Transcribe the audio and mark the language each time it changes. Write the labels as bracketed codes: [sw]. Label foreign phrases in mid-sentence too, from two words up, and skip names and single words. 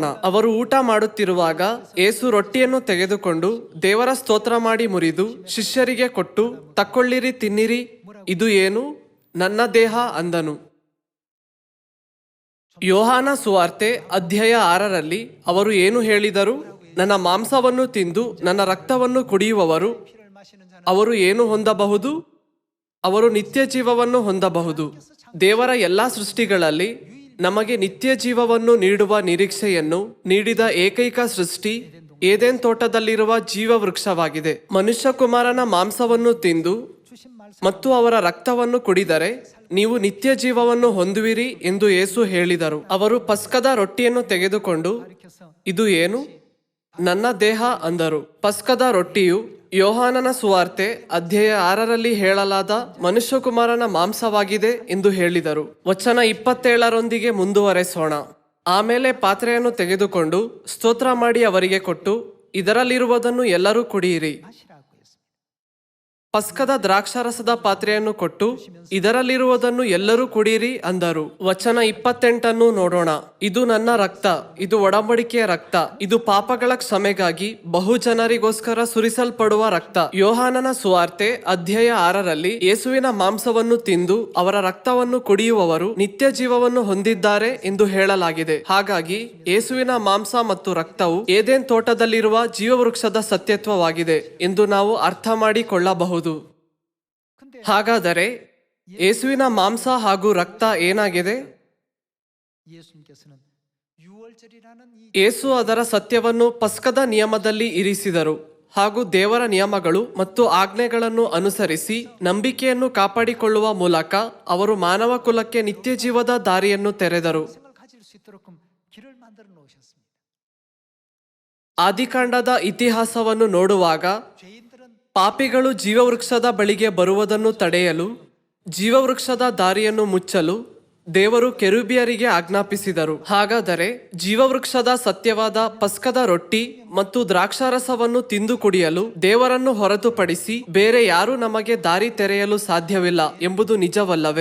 [kn] ಅವರು ಊಟ ಮಾಡುತ್ತಿರುವಾಗ ಯೇಸು ರೊಟ್ಟಿಯನ್ನು ತೆಗೆದುಕೊಂಡು ದೇವರ ಸ್ತೋತ್ರ ಮಾಡಿ ಮುರಿದು ಶಿಷ್ಯರಿಗೆ ಕೊಟ್ಟು, ತಕ್ಕೊಳ್ಳಿರಿ, ತಿನ್ನಿರಿ, ಇದು ಏನು? ನನ್ನ ದೇಹ ಅಂದನು. ಯೋಹಾನ ಸುವಾರ್ತೆ ಅಧ್ಯಾಯ 6ರಲ್ಲಿ ಅವರು ಏನು ಹೇಳಿದರು? ನನ್ನ ಮಾಂಸವನ್ನು ತಿಂದು ನನ್ನ ರಕ್ತವನ್ನು ಕುಡಿಯುವವರು [ko] 피를 마시는 자는 [kn] ಅವರು ಏನು ಹೊಂದಬಹುದು? ಅವರು ನಿತ್ಯ ಜೀವವನ್ನು ಹೊಂದಬಹುದು. ದೇವರ ಎಲ್ಲಾ ಸೃಷ್ಟಿಗಳಲ್ಲಿ ನಮಗೆ ನಿತ್ಯ ಜೀವವನ್ನು ನೀಡುವ ನಿರೀಕ್ಷೆಯನ್ನು ನೀಡಿದ ಏಕೈಕ ಸೃಷ್ಟಿ ಏದೆನ್ ತೋಟದಲ್ಲಿರುವ ಜೀವವೃಕ್ಷವಾಗಿದೆ. ಮನುಷ್ಯಕುಮಾರನ ಮಾಂಸವನ್ನು ತಿಂದು [ko] 주신 말씀 [kn] ಮತ್ತು ಅವರ ರಕ್ತವನ್ನು ಕುಡಿದರೆ ನೀವು ನಿತ್ಯ ಜೀವವನ್ನು ಹೊಂದುವಿರಿ ಎಂದು ಯೇಸು ಹೇಳಿದರು. ಅವರು ಪಸ್ಕದ ರೊಟ್ಟಿಯನ್ನು ತೆಗೆದುಕೊಂಡು, ಇದು ಏನು? ನನ್ನ ದೇಹ ಅಂದರು. ಪಸ್ಕದ ರೊಟ್ಟಿಯು ಯೋಹಾನನ ಸುವಾರ್ತೆ ಅಧ್ಯಾಯ 6ರಲ್ಲಿ ಹೇಳಲಾದ ಮನುಷ್ಯಕುಮಾರನ ಮಾಂಸವಾಗಿದೆ ಎಂದು ಹೇಳಿದರು. ವಚನ 27ರೊಂದಿಗೆ ಮುಂದುವರೆಸೋಣ. ಆಮೇಲೆ ಪಾತ್ರೆಯನ್ನು ತೆಗೆದುಕೊಂಡು ಸ್ತೋತ್ರ ಮಾಡಿ ಅವರಿಗೆ ಕೊಟ್ಟು, ಇದರಲ್ಲಿರುವುದನ್ನು ಎಲ್ಲರೂ ಕುಡಿಯಿರಿ. [ko] 마시라고 했습니다. [kn] ಪಸ್ಕದ ದ್ರಾಕ್ಷಾರಸದ ಪಾತ್ರೆಯನ್ನು ಕೊಟ್ಟು, ಇದರಲ್ಲಿರುವುದನ್ನು ಎಲ್ಲರೂ ಕುಡಿಯಿರಿ ಅಂದರು. ವಚನ 28 ನೋಡೋಣ. ಇದು ನನ್ನ ರಕ್ತ, ಇದು ಒಡಂಬಡಿಕೆಯ ರಕ್ತ, ಇದು ಪಾಪಗಳ ಕ್ಷಮೆಗಾಗಿ ಬಹು ಜನರಿಗೋಸ್ಕರ ಸುರಿಸಲ್ಪಡುವ ರಕ್ತ. ಯೋಹಾನನ ಸುವಾರ್ತೆ ಅಧ್ಯಾಯ 6ರಲ್ಲಿ ಯೇಸುವಿನ ಮಾಂಸವನ್ನು ತಿಂದು ಅವರ ರಕ್ತವನ್ನು ಕುಡಿಯುವವರು ನಿತ್ಯ ಜೀವವನ್ನು ಹೊಂದಿದ್ದಾರೆ ಎಂದು ಹೇಳಲಾಗಿದೆ. ಹಾಗಾಗಿ ಯೇಸುವಿನ ಮಾಂಸ ಮತ್ತು ರಕ್ತವು ಏದೆನ್ ತೋಟದಲ್ಲಿರುವ ಜೀವವೃಕ್ಷದ ಸತ್ಯತ್ವವಾಗಿದೆ ಎಂದು ನಾವು ಅರ್ಥ ಮಾಡಿಕೊಳ್ಳಬಹುದು. ಹಾಗಾದರೆ ಯೇಸುವಿನ ಮಾಂಸ ಹಾಗೂ ರಕ್ತ ಏನಾಗಿದೆ? [ko] 예수님께서는 유월절이라는 이 [kn] ಯೇಸು ಅದರ ಸತ್ಯವನ್ನು ಪಸ್ಕದ ನಿಯಮದಲ್ಲಿ ಇರಿಸಿದರು ಹಾಗೂ ದೇವರ ನಿಯಮಗಳು ಮತ್ತು ಆಜ್ಞೆಗಳನ್ನು ಅನುಸರಿಸಿ ನಂಬಿಕೆಯನ್ನು ಕಾಪಾಡಿಕೊಳ್ಳುವ ಮೂಲಕ ಅವರು ಮಾನವ ಕುಲಕ್ಕೆ ನಿತ್ಯ ಜೀವದ ದಾರಿಯನ್ನು ತೆರೆದರು. [ko] 생을 가질 수 있도록 길을 만들어 놓으셨습니다. [kn] ಆದಿಕಾಂಡದ ಇತಿಹಾಸವನ್ನು ನೋಡುವಾಗ [ko] 죄인들은 [kn] ಪಾಪಿಗಳು ಜೀವವೃಕ್ಷದ ಬಳಿಗೆ ಬರುವುದನ್ನು ತಡೆಯಲು, ಜೀವವೃಕ್ಷದ ದಾರಿಯನ್ನು ಮುಚ್ಚಲು ದೇವರು ಕೆರೂಬಿಯರಿಗೆ ಆಜ್ಞಾಪಿಸಿದರು. ಹಾಗಾದರೆ ಜೀವವೃಕ್ಷದ ಸತ್ಯವಾದ ಪಸ್ಕದ ರೊಟ್ಟಿ ಮತ್ತು ದ್ರಾಕ್ಷಾರಸವನ್ನು ತಿಂದು ಕುಡಿಯಲು ದೇವರನ್ನು ಹೊರತುಪಡಿಸಿ ಬೇರೆ ಯಾರೂ ನಮಗೆ ದಾರಿ ತೆರೆಯಲು ಸಾಧ್ಯವಿಲ್ಲ ಎಂಬುದು ನಿಜವಲ್ಲವೇ?